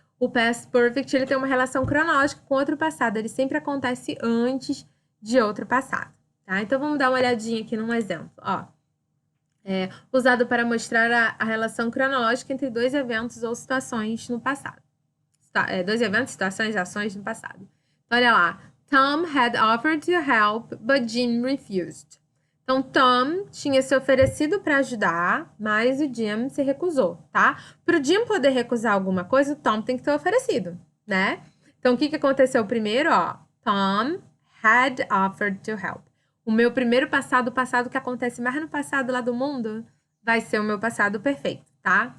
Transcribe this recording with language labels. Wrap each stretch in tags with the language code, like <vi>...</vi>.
<pt>O past perfect, ele tem uma relação cronológica com outro passado. Ele sempre acontece antes de outro passado, tá? Então, vamos dar uma olhadinha aqui num exemplo, ó. Usado para mostrar a relação cronológica entre dois eventos ou situações no passado. Dois eventos, situações, ações no passado. Então, olha lá.</pt> <en>Tom had offered to help, but Jim refused.</en> <pt>Então, Tom tinha se oferecido para ajudar, mas o Jim se recusou, tá? Para o Jim poder recusar alguma coisa, o Tom tem que ter oferecido, né? Então, o que aconteceu primeiro, ó?</pt> <en>Tom had offered to help.</en> <pt>O meu primeiro passado, o passado que acontece mais no passado lá do mundo, vai ser o meu passado perfeito, tá?</pt>